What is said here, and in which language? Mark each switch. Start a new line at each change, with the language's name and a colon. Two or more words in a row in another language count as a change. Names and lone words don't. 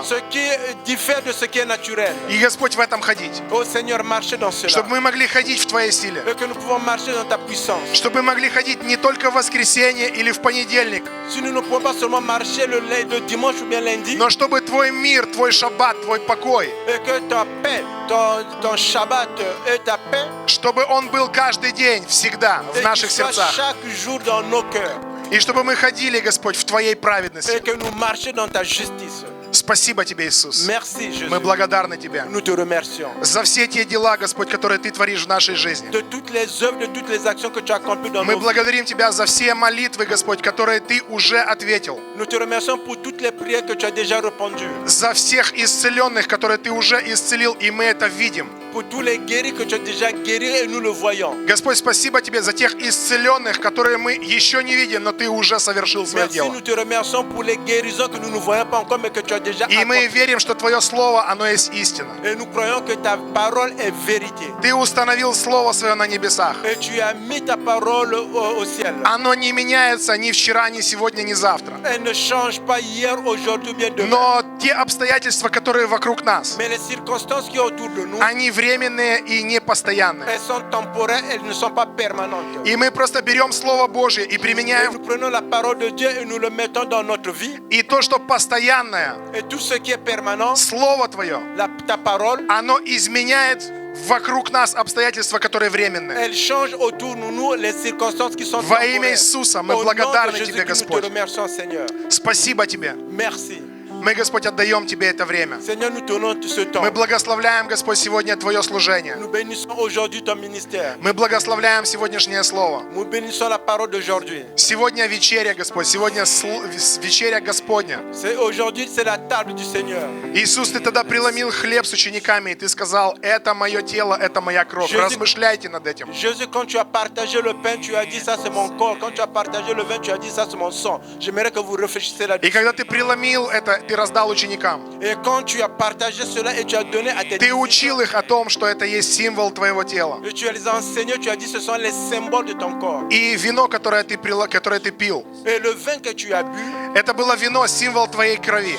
French: Ce qui diffère de ce qui est naturel.
Russian: И, Господь, в этом ходить.
French: Oh Seigneur, marchez dans cela.
Russian: Чтобы мы могли ходить в Твоей силе.
French: Et que nous pouvons marcher dans ta puissance.
Russian: Чтобы мы могли ходить не только в воскресенье или в понедельник,
French: Si nous ne pouvons pas seulement marcher le dimanche ou bien lundi,
Russian: но чтобы Твой мир, Твой шаббат, Твой покой,
French: et que ta paix, ton Shabbat et ta paix,
Russian: чтобы он был каждый день, всегда, в
French: et
Russian: наших
French: qu'il soit
Russian: сердцах.
French: chaque jour dans nos cœurs.
Russian: И чтобы мы ходили, Господь, в Твоей праведности.
French: Et que nous marchions dans ta justice.
Russian: Спасибо Тебе, Иисус.
French: Merci Jésus.
Russian: Мы благодарны Тебе
French: Nous te remercions.
Russian: за все те дела, Господь, которые Ты творишь в нашей жизни.
French: De toutes les œuvres, de toutes les actions que tu as accomplies dans
Russian: Мы
French: nos vies.
Russian: благодарим Тебя за все молитвы, Господь, которые Ты уже ответил.
French: Nous te remercions pour toutes les prières que tu as déjà répondues.
Russian: За всех исцеленных, которые Ты уже исцелил, и мы это видим.
French: Pour tous les guéris que tu as déjà guéris et nous le voyons.
Russian: Господь, спасибо Тебе за тех исцеленных, которые мы еще не видим, но Ты уже совершил свое
French: Merci,
Russian: дело.
French: nous te remercions pour les guérisons que nous ne voyons pas encore mais que tu as déjà
Russian: И мы
French: accomplies.
Russian: верим, что Твое Слово, оно есть истина.
French: Et nous croyons que ta parole est vérité.
Russian: Ты установил Слово Свое на небесах.
French: Et tu as mis ta parole au ciel.
Russian: Оно не меняется ни вчера, ни сегодня, ни завтра.
French: Elle ne change pas hier, aujourd'hui ou bien demain.
Russian: Но те обстоятельства, которые вокруг нас,
French: Mais les circonstances qui sont autour de nous,
Russian: они временные и непостоянные.
French: elles sont temporaires, elles ne sont pas permanentes.
Russian: И мы просто берем Слово Божье и
French: Et
Russian: применяем.
French: nous prenons la parole de Dieu et nous le mettons dans notre vie.
Russian: И то, что постоянное,
French: Et tout ce qui est permanent,
Russian: Слово Твое,
French: ta parole,
Russian: оно изменяет вокруг нас обстоятельства, которые временные.
French: elle change autour de nous les circonstances qui sont
Russian: Во имя
French: temporaires.
Russian: Иисуса мы
French: Au nom de
Russian: благодарны Тебе,
French: Jésus-Christ, nous
Russian: Господь.
French: te remercions, Seigneur.
Russian: Спасибо Тебе.
French: Merci.
Russian: Мы, Господь, отдаем Тебе это время.
French: Seigneur, nous tenons tout ce temps.
Russian: Мы благословляем, Господь, сегодня Твое служение.
French: Nous bénissons aujourd'hui ton ministère.
Russian: Мы благословляем сегодняшнее Слово.
French: Nous bénissons la parole d'aujourd'hui.
Russian: Сегодня вечеря, Господь, сегодня вечеря Господня.
French: Aujourd'hui, c'est la table du Seigneur.
Russian: Иисус, Ты тогда преломил хлеб с учениками, и Ты сказал, это мое тело, это моя кровь.
French: Jésus-
Russian: Размышляйте над этим.
French: Jésus, quand tu as partagé le pain, tu as dit ça c'est mon corps. Quand tu as partagé le vin, tu as dit ça c'est mon sang. J'aimerais que vous réfléchissiez
Russian: И
French: là-dessus.
Russian: когда Ты преломил это, Ты раздал ученикам.
French: Et quand tu as partagé cela et tu as donné à tes
Russian: Ты
French: disciples,
Russian: учил их о том, что это есть символ Твоего тела.
French: et tu as les enseigné, tu as dit ce sont les symboles de ton corps.
Russian: И вино, которое Ты пил,
French: Et le vin que tu as bu,
Russian: это было вино, символ Твоей крови.